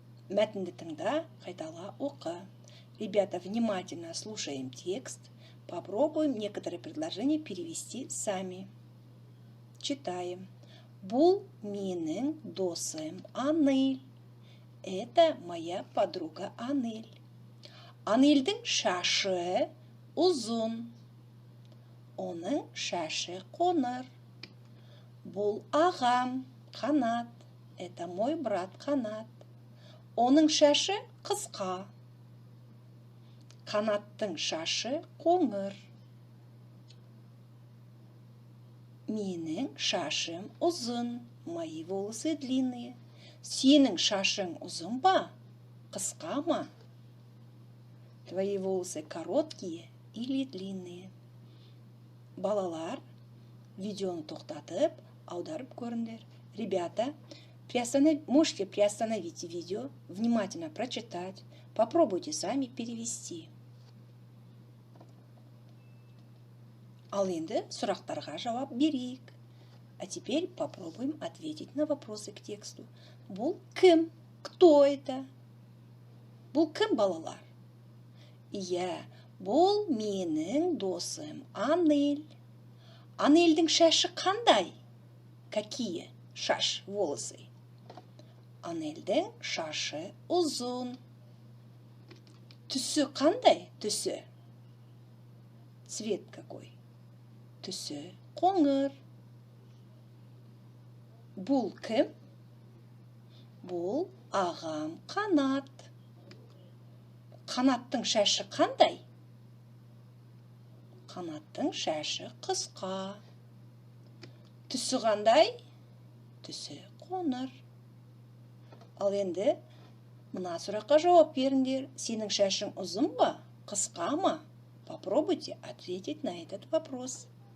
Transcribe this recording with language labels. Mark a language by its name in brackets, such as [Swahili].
[Kazakh] Мәтінді тыңда, қайтала оқы. [Russian] Ребята, внимательно слушаем текст. Попробуем некоторые предложения перевести сами. Читаем. [Kazakh] Бұл менің досым Анель. [Russian] Это моя подруга Анель. [Kazakh] Анельдің шашы ұзын. Оның шашы қоңыр. Бұл ағам Қанат. [Russian] Это мой брат Қанат. [Kazakh] Оның шашы қысқа. Қанаттың шашы қоңыр. Менің шашым ұзын. [Russian] Мои волосы длинные. [Kazakh] Сенің шашың ұзын ба? Қысқа ма? [Russian] Твои волосы короткие или длинные? [Kazakh] Балалар, видеоны тоқтатып, аударып көріңдер. [Russian] Ребята, можете приостановить видео, внимательно прочитать. Попробуйте сами перевести. [Kazakh] Ал енді сұрақтарға жауап берейік. [Russian] А теперь попробуем ответить на вопросы к тексту. [Kazakh] Бұл кім? [Russian] Кто это? [Kazakh] Бұл кім, балалар? Иә, бұл менің досым Анель. Анельдің шашы қандай? Какие? Шаш, волосы. Анельдің шашы ұзын. Түсі қандай? Түсі. [Russian] Цвет какой? [Kazakh] Түсі қоңыр. Бұл кім? Бұл ағам Қанат. Қанаттың шашы қандай? Қанаттың шашы қысқа. Түсі қандай? Түсі қоңыр. Ал енді мына сұраққа жауап беріңдер. Сенің шашың ұзын ба? Қысқа ма? [Russian] Попробуйте ответить на этот вопрос.